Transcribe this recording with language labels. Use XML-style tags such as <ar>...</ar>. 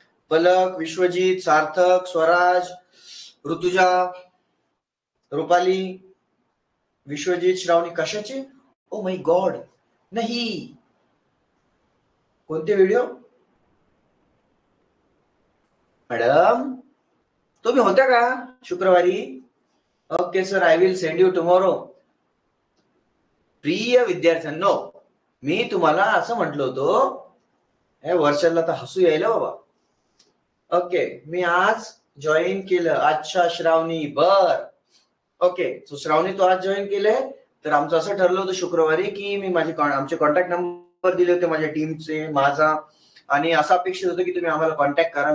<mr>पलक, विश्वजीत, सार्थक, स्वराज, ऋतुजा, रुपाली, विश्वजीत, श्रावणी। कशाचे?</mr> <en>oh my God,</en> <mr>नाही। कोणते व्हिडिओ? मॅडम तुम्ही होत्या का शुक्रवारी?</mr> <en>Okay sir, I will send you tomorrow.</en> <mr>प्रिय विद्यार्थ्यांनो, मी तुम्हाला असं म्हटलं होतं वर्षाला तर हसू यायला बाबा. ओके, मी आज जॉईन केलं. अच्छा श्रावणी, बर. ओके, सो श्रावणी तू आज जॉईन केलंय. तर आमचं असं ठरलं होतं शुक्रवारी की मी आमचे कॉन्टॅक्ट नंबर दिले होते माझ्या टीमचे, माझा, आणि असं अपेक्षित होतं की तुम्ही आम्हाला कॉन्टॅक्ट करा.</mr>